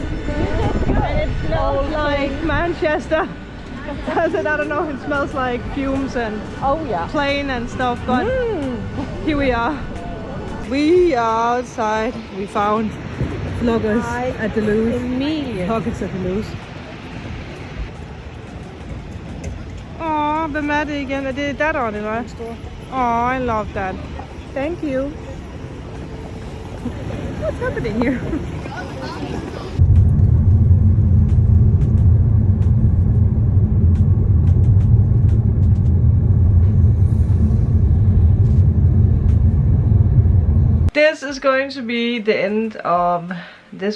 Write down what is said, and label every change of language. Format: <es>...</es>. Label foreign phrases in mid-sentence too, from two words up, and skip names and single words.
<en>It smells Like Manchester. I don't know, it smells like fumes and Oh yeah. plane and stuff, but here we are. We are outside. We found vloggers at the Louvre. Emilie. Pockets at the Louvre.</en> <da>Åh, hvem er det igen? Er det datteren, eller hvad?</da> <en>Oh, I love that. Thank you. What's happening here? This is going to be the end of this</en>